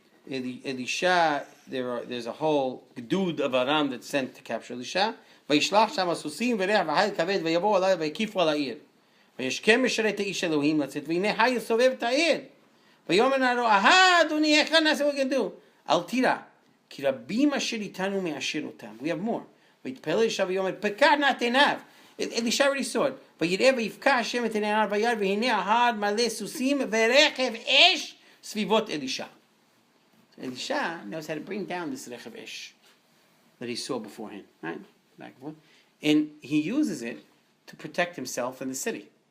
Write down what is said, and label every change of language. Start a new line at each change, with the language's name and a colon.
English: Elisha, there's a whole gedud of Aram that's sent to capture Elisha.
Hebrew: וישלח שם הסוסים וריח וחיל כבד ויבואו עליו ויקיפו על העיר. וישכם משרת האיש אלוהים לצאת והנה חיל סובב את העיר. ויאמר נערו אדוני איך נעשה וגדו. אל תירא כי רבים אשר איתנו מאשר אותם.
English: We have more.
Hebrew: ויתפלל אלישע ויאמר פקח נא את עיניו.
English: Elisha already saw it.
Hebrew: ויראה ויפקח השם את עיני הנער ביד והנה ההר מלא סוסים ורכב אש סביבות אלישע.
English: Elisha knows how to bring down this Rechev Esh that he saw beforehand, right? Back and forth. And he uses it to protect himself and the city.